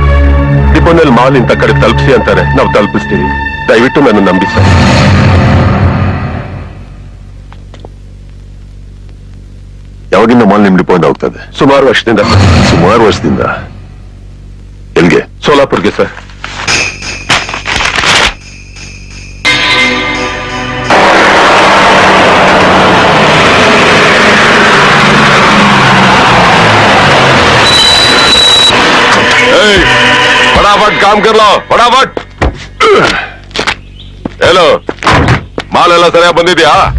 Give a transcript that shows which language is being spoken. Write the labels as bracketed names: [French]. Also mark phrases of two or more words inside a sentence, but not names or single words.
[Kannada] ಡಿಪೋನಲ್ಲಿ ಮಾಲ್ ಇಂತ ಕಡೆ ತಲುಪಿಸಿ ಅಂತಾರೆ, ನಾವು ತಲುಪಿಸ್ತೀವಿ. ದಯವಿಟ್ಟು ನನ್ನ ನಂಬಿ ಸರ್. ಯಾವಾಗಿಂದ ಮಾಲ್ ನಿಮ್ ಡಿಪೋ ಇಂದ ಹೋಗ್ತಾ ಇದೆ? ಸುಮಾರು ವರ್ಷದಿಂದ. ಸುಮಾರು ವರ್ಷದಿಂದ. ಎಲ್ಗೆ? ಸೋಲಾಪುರ್ಗೆ ಸರ್. [Hindi] फटाफट काम कर लो, फटाफट. [Kannada] हेलो, माल ಎಲ್ಲ ಸರಿಯಾಗಿ ಬಂದಿದ್ಯಾ?